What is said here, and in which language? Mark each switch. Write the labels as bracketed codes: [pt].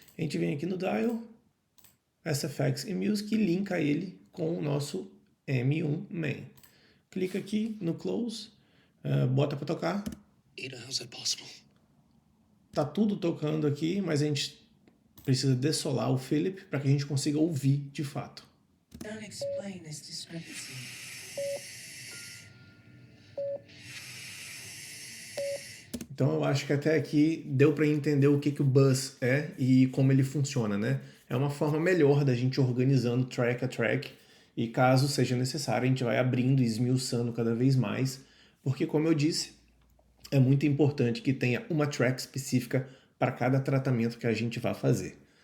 [pt] A gente vem aqui no Dial, SFX e Music e linka ele com o nosso M1 main. Clica aqui no Close, bota para tocar. [en] Ada, how's that possible? [pt] Tá tudo tocando aqui, mas a gente precisa dessolar o Philip para que a gente consiga ouvir de fato. [en] Don't explain this discrepancy. [pt] Então eu acho que até aqui deu para entender o que o buzz é e como ele funciona, né? É uma forma melhor da gente organizando track a track e caso seja necessário a gente vai abrindo e esmiuçando cada vez mais, porque como eu disse, é muito importante que tenha uma track específica para cada tratamento que a gente vai fazer.